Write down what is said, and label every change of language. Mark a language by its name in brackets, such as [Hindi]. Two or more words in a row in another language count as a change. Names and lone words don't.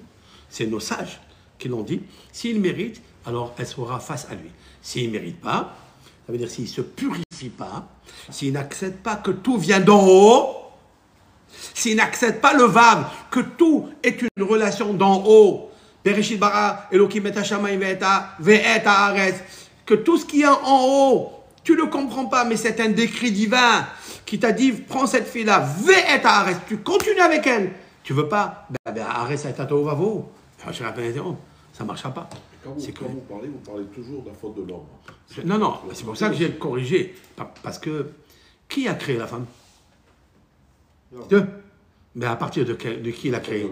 [French] C'est nos sages qui l'ont dit. S'il mérite, alors elle sera face à lui. S'il ne mérite pas, ça veut dire s'il ne se purifie pas, s'il n'accepte pas que tout vient d'en haut, s'il n'accepte pas le vav, que tout est une relation d'en haut, [Hebrew] בראשית ברא אלהים את השמים ואת הארץ, [French] que tout ce qui est en haut, tu ne le comprends pas, mais c'est un décret divin qui t'a dit, prends cette fille-là, [Hebrew] ואת הארץ, [French] tu continues avec elle. Tu veux pas, [Hebrew] הארץ את תתו ווו, [French] ça ne marchera pas. Quand vous parlez toujours de la faute de l'homme. Non, c'est pour ça que j'ai corrigé. Parce que, qui a créé la femme? Dieu. Mais à partir de qui il a créé?